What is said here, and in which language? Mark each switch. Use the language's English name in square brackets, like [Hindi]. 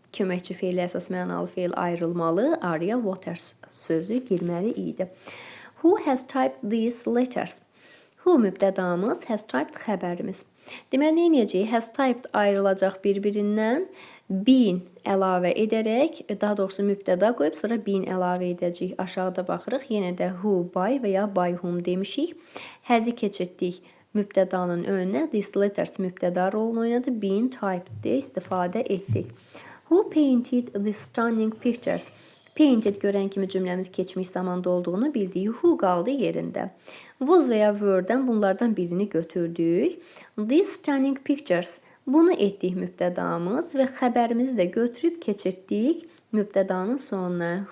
[Azerbaijani] Köməkçi feillə əsas mənalı feil ayrılmalı. Araya waters sözü girməli idi. [English] Who has typed these letters? [Azerbaijani] Who mübtədamız, has typed xəbərimiz. Deməli, nə edəcəyik? Has typed ayrılacaq bir-birindən. Been əlavə edərək, daha doğrusu mübtəda qoyub, sonra been əlavə edəcəyik. Aşağıda baxırıq. Yenə də who, by və ya by whom demişik. Has-i keçirtdik mübtədanın önünə these letters mübtəda rolunu oynadı. Being typed deyə istifadə etdik. [English] Who painted the stunning pictures? [Azerbaijani] Painted görən kimi cümləmiz keçmiş zamanda olduğunu bildik. Who qaldı yerində. Was və ya were-dən bunlardan birini götürdük. These stunning pictures. Bunu etdik mübtədamız və xəbərimizi də götürüb keçirtdik mübtədanın sonuna.